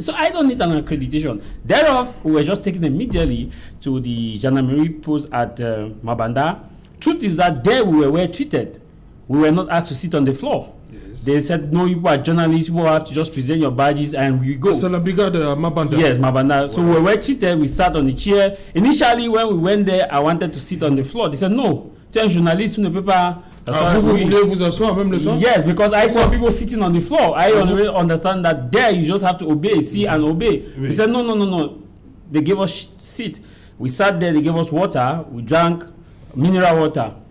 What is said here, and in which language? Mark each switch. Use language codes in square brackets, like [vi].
[en] So I don't need an accreditation. Thereof, we were just taken immediately to the gendarmerie post at Mabanda. Truth is that there we were well treated. We were not asked to sit on the floor. They said, no, you are journalists, you have to just present your badges and we go. [fr] So la brigade Mabanda? [en] Yes, Mabanda. Wow. So we were treated, we sat on the chair. Initially, when we went there, I wanted to sit on the floor. They said, no, [fr] tu es un journaliste, tu ne peux pas. Vous voulez vous asseoir même le soir? [en] Yes, because I saw people sitting on the floor. I already understand that there you just have to obey, see and obey. They said, no. They gave us seat. We sat there, they gave us water, we drank mineral water.